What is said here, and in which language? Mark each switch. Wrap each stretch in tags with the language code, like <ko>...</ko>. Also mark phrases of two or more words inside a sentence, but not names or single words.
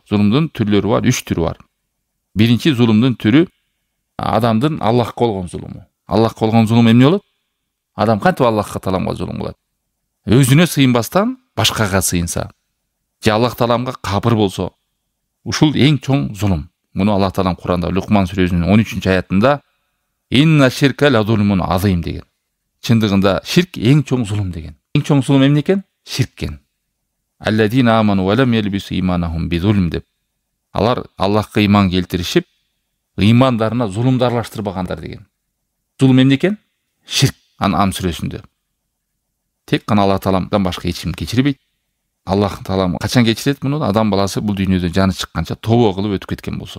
<ky>Зулумдун түрлөрү бар, 3 түрү бар. Биринчи зулумдун түрү адамдын Аллахка болгон зулуму. Аллахка болгон зулум эмне болот? Адам кантип Аллахка Тааламга зулум кылат? Өзүнө сыйынбастан башкага сыйынса, же Аллах Тааламга кабыр болсо, ушул эң чоң зулум. Муну Аллах Таалам Куранда Лукман сүрөсүнүн 13-аятында</ky> <ar>«إن الشرك لظلم عظيم»</ar> <ky>деген. Чындыгында ширк эң чоң зулум деген. Эң чоң зулум эмне экен? Ширк экен.</ky> <ar>الذين آمنوا ولم يلبسوا إيمانهم بظلم</ar> <ky>деп. Алар Аллахка иман келтиришип, ыймандарына зулумду аралаштырбагандар деген. Зулум эмне экен? Ширк. Ан'ам сүрөсүндө. Тек гана Алла Тааламдан башка эч ким кечирбейт. Аллах Таалам качан кечирет муну? Адам баласы бул дүйнөдө жаны чыкканча тобо кылып өтүп кеткен болсо.</ky>